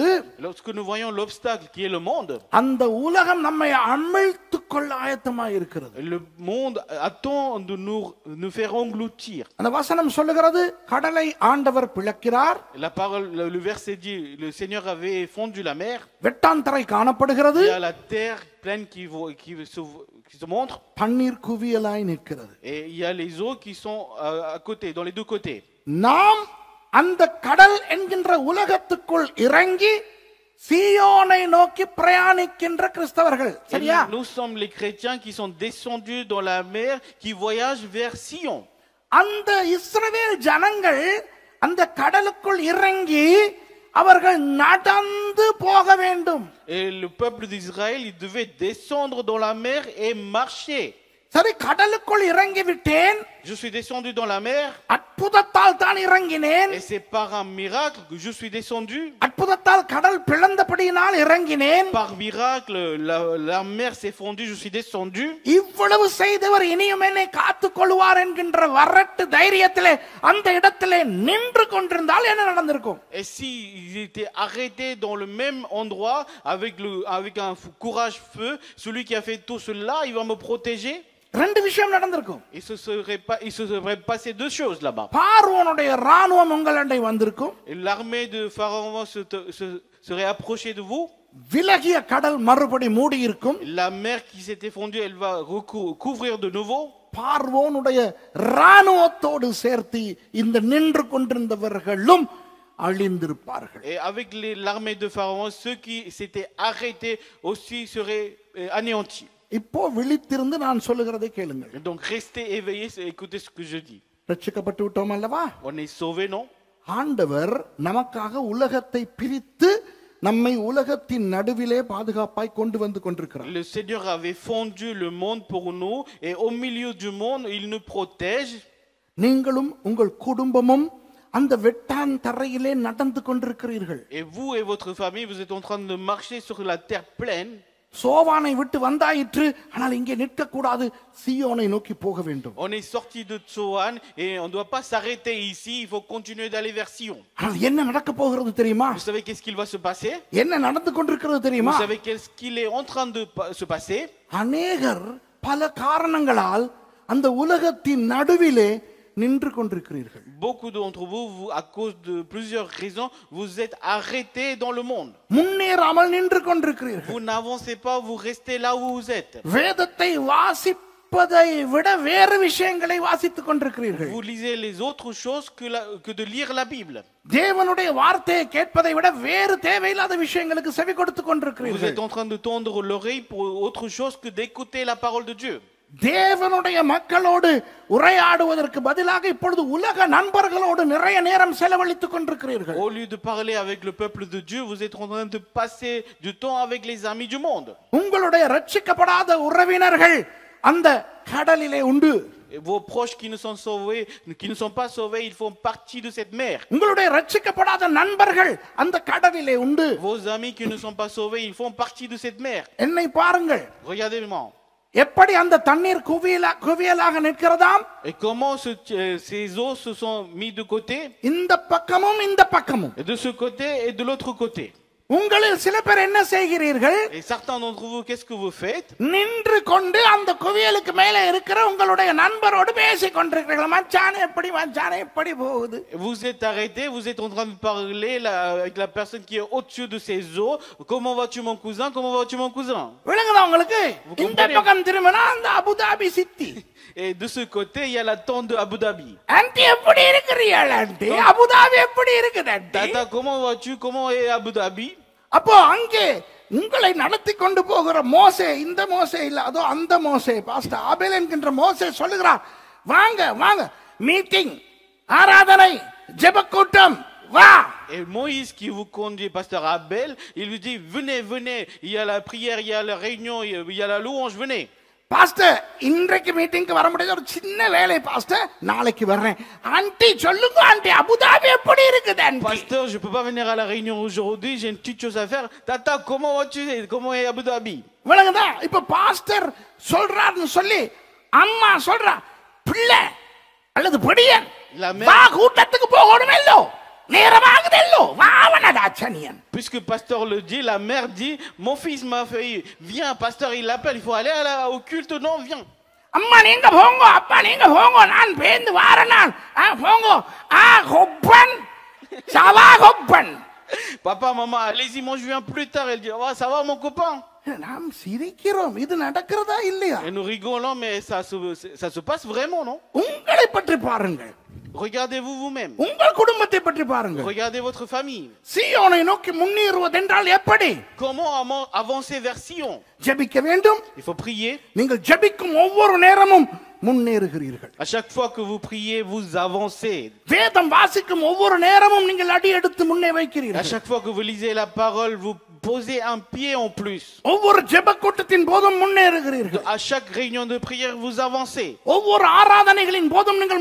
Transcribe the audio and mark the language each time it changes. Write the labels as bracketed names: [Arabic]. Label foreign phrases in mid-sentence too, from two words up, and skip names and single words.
[French] Lorsque nous voyons l'obstacle qui est le monde, [Tamil] அந்த உலகம் நம்மை அமிழ்த்துக் கொள்ள ஆயத்தமாய் இருக்கிறது. [French] le monde attend de nous faire engloutir. [Tamil] அந்த வசனம் சொல்லுகிறது, கடலை ஆண்டவர் பிளக்கிறார். [French] La parole, le verset dit, le Seigneur avait fondu la mer. [Tamil] வெட்டாந்தரை காணப்படுகிறது. [French] Il y a la terre pleine qui se montre. [Tamil] பன்னீர் குவியலாய் நிற்கிறது. [French] Et il y a les eaux qui sont à côté, dans les deux côtés. [Tamil] நாம் அந்த கடல் என்கின்ற உலகத்துக்குள் இறங்கி சீயோனை நோக்கி பிரயாணிக்கின்ற கிறிஸ்தவர்கள். சரியா? [French] Nous sommes les chrétiens qui sont descendus dans la mer, qui voyagent vers Sion. [Tamil] அந்த இஸ்ரவேல் ஜனங்கள் அந்த கடலுக்குள் இறங்கி அவர்கள் நடந்து போக வேண்டும். [French] Et le peuple d'Israël, il devait descendre dans la mer et marcher. [Tamil] சரி, கடலுக்குள் இறங்கி விட்டேன். [French] je suis descendu dans la mer. [Tamil] அற்புதத்தால் தான் இறங்கினேன். [French] Et c'est par un miracle que je suis descendu. [Tamil] அற்புதத்தால் கடல் பிளந்தபடியினால் இறங்கினேன். [French] Par miracle, la mer s'est fondue, je suis descendu. [Tamil] இவ்வளவு செய்தவர் இனியும் என்னை காத்துக் கொள்வார் என்கின்ற வரட்டு தைரியத்திலே அந்த இடத்திலே நின்று கொண்டிருந்தால் என்ன நடந்திருக்கும்? [French] Et s'il était arrêté dans le même endroit avec un courage feu, celui qui a fait tout cela, il va me protéger. [Tamil] ரெண்டு விஷயம் நடந்திருக்கும். [French] Il se serait passé deux choses là-bas. [Tamil] பார்வோனுடைய ராணுவம் உங்களிடம் வந்திருக்கும். [French] L'armée de Pharaon serait approchée de vous. [Tamil] விலகிய கடல் மறுபடி மூடி இருக்கும். [French] La mer qui s'était fondue, elle va recouvrir de nouveau. [Tamil] பார்வோனுடைய ராணுவத்தோடு சேர்த்து இந்த நின்று கொண்டிருந்தவர்களும் அழிந்திருப்பார்கள். [French] Et avec l'armée de Pharaon, ceux qui s'étaient arrêtés aussi seraient anéantis. [Tamil] இப்போ விழித்திருந்து நான் சொல்லுகிறதை கேளுங்கள். [French] Donc restez éveillés et écoutez ce que je dis. [Tamil] ரட்சிக்கப்பட்டு விட்டோம் அல்லவா? [French] On est sauvés, non? [Tamil] ஆண்டவர் நமக்காக உலகத்தை பிரித்து நம்மை உலகத்தின் நடுவிலே பாதுகாப்பாய் கொண்டு வந்து கொண்டிருக்கிறார். [French] Le Seigneur avait fondu le monde pour nous et au milieu du monde, il nous protège. [Tamil] நீங்களும் உங்கள் குடும்பமும் அந்த வெட்டான் தரையிலே நடந்து கொண்டிருக்கிறீர்கள். [French] Et vous et votre famille, vous êtes en train de marcher sur la terre pleine. [Tamil] சோவானை விட்டு வந்தாயிற்று, ஆனால் இங்கே நிற்க கூடாது, சீயோனை நோக்கி போக வேண்டும். [French] On est sorti de Tsoan et on ne doit pas s'arrêter ici, il faut continuer d'aller vers Sion. [Tamil] ஆனால் என்ன நடக்க போகிறது தெரியுமா? [French] Vous savez qu'est-ce qu'il va se passer? [Tamil] என்ன நடந்து கொண்டிருக்கிறது தெரியுமா? [French] Vous savez qu'est-ce qu'il est en train de se passer? [Tamil] அநேகர் பல காரணங்களால் அந்த உலகத்தின் நடுவிலே நின்று கொண்டிருக்கிறீர்கள். [French] Beaucoup d'entre vous, à cause de plusieurs raisons, vous êtes arrêtés dans le monde. [Tamil] முன்னேறாமல் நின்று கொண்டிருக்கிறீர்கள். [French] Vous n'avancez pas, vous restez là où vous êtes. [Tamil] வேதத்தை வாசிப்பதை விட வேறு விஷயங்களை வாசித்துக் கொண்டிருக்கிறீர்கள். [French] Vous lisez les autres choses que de lire la Bible. [Tamil] தேவனுடைய வார்த்தையை கேட்பதை விட வேறு தேவையில்லாத விஷயங்களுக்கு செவி கொடுத்துக் [French] Vous [Tamil] கொண்டிருக்கிறீர்கள். [French] êtes en train de tendre l'oreille pour autre chose que d'écouter la parole de Dieu. [Tamil] தேவனுடைய மக்களோடு உரையாடுவதற்கு பதிலாக இப்பொழுது உலக நண்பர்களோடு நிறைய நேரம் செலவழித்துக் கொண்டிருக்கிறீர்கள். [French] Au lieu de parler avec le peuple de Dieu, vous êtes en train de passer du temps avec les amis du monde. [Tamil] உங்களுடைய ரட்சிக்கப்படாத உறவினர்கள் அந்த கடலிலே உண்டு. [French] Et vos proches qui ne sont pas sauvés, ils font partie de cette mer. [Tamil] உங்களுடைய ரட்சிக்கப்படாத நண்பர்கள் அந்த கடலிலே உண்டு. [French] Vos amis qui ne sont pas sauvés, ils font partie de cette mer. [Tamil] என்னை பாருங்கள், [French] Regardez-moi. [Tamil] எப்படி அந்த தண்ணீர் குவியலாக நிற்கிறதாம். [French] Et comment ces eaux se sont mis de côté, [Tamil] இந்த பக்கமும் இந்த பக்கமும். [French] et de ce côté et de l'autre côté. [Tamil] உங்களில் சில பேர் என்ன செய்கிறீர்கள்? [French] Et certains d'entre vous, qu'est-ce que vous faites? [Tamil] நின்று கொண்டு அந்த குவியலுக்கு மேலே இருக்கிற உங்களுடைய நண்பரோடு பேசிக் கொண்டிருக்கிறீர்கள். மச்சானே எப்படி போகுது? [French] Vous êtes arrêtés, vous êtes en train de parler avec la personne qui est au-dessus de ces eaux. Comment vas-tu mon cousin? Comment vas-tu mon cousin? [Tamil] விளங்குதா உங்களுக்கு? இந்த பக்கம் திரும்பினா அந்த அபுதாபி சித்தி. [French] Et de ce côté, il y a la tente de Abu Dhabi. [Tamil] ஆன்ட்டி எப்படி இருக்கிறீர்கள் ஆன்ட்டி? அபுதாபி எப்படி இருக்குது ஆன்ட்டி? [French] Tata, comment vas-tu? Comment est Abu Dhabi? [Tamil] அப்போ அங்கே உங்களை நடத்தி கொண்டு போகிற மோசே, இந்த மோசே இல்ல, அதோ அந்த மோசே, பாஸ்டர் ஆபேல் என்கின்ற மோசே சொல்லுகிறார், வாங்க வாங்க, மீட்டிங், ஆராதனை, ஜெபக்கூட்டம், வா. [French] Et Moïse qui vous conduit, pasteur Abel, il lui dit, venez, il y a la prière, il y a la réunion, il y a la louange, venez. [Tamil] பாஸ்டர் இன்றைக்கு மீட்டிங்க்கு வர முடியாது, ஒரு சின்ன வேலை பாஸ்டர், நாளைக்கு வர்றேன். ஆன்ட்டி சொல்லுங்க ஆன்ட்டி, அபுதாபி எப்படி இருக்குது ஆன்ட்டி? [French] Pasteur, je peux pas venir à la réunion aujourd'hui, j'ai une petite chose à faire. Tata, comment vas-tu? Comment est Abu Dhabi? [Tamil] விளங்குதா? இப்ப பாஸ்டர் சொல்றாருன்னு சொல்லி அம்மா சொல்றா, பிள்ளை அல்லது படியன் வா கூட்டத்துக்கு போகணுமல்லோ, நேரமாகுதல்லோ, வாவனடா சனியன். [French] Puisque pasteur le dit, la mère dit, mon fils m'a fait, viens, pasteur il l'appelle, il faut aller au culte, non, viens. [Tamil] அம்மா நீங்க போங்க, அப்பா நீங்க போங்க, நான் பேந்து வாரேன், நான் போங்க, கொப்பன் சவா கொப்பன். [French] Papa, maman, allez-y, moi je viens plus tard. Elle dit, oh, ça va mon copain? [Tamil] நாம் சிரிக்கிறோம், இது நடக்கிறதா இல்லையா? [French] Et nous rigolons, mais ça se passe vraiment, non? [Tamil] உங்களை பற்றி பாருங்கள். [French] Regardez-vous vous-même. [Tamil] உங்கள் குடும்பத்தை பற்றி பாருங்கள். [French] Regardez votre famille. [Tamil] சீயோனை நோக்கி முன்னேறுவதென்றால் எப்படி? [French] Comment avancer vers Sion? [Tamil] ஜெபிக்க வேண்டும். [French] Il faut prier. [Tamil] நீங்கள் ஜெபிக்கும் ஒவ்வொரு நேரமும் முன்னேறுகிறீர்கள். [French] À chaque fois que vous priez, vous avancez. [Tamil] வேதம் வாசிக்கும் ஒவ்வொரு நேரமும் நீங்கள் அடி எடுத்து முன்னே [French] À [Tamil] வைக்கிறீர்கள். [French] chaque fois que vous lisez la parole, vous posez un pied en plus. [Tamil] ஒவ்வொரு ஜெப கூட்டத்தின் போதும் முன்னேறுகிறீர்கள். [French] À chaque réunion de prière, vous avancez. [Tamil] ஒவ்வொரு ஆராதனைகளின் போதும் நீங்கள்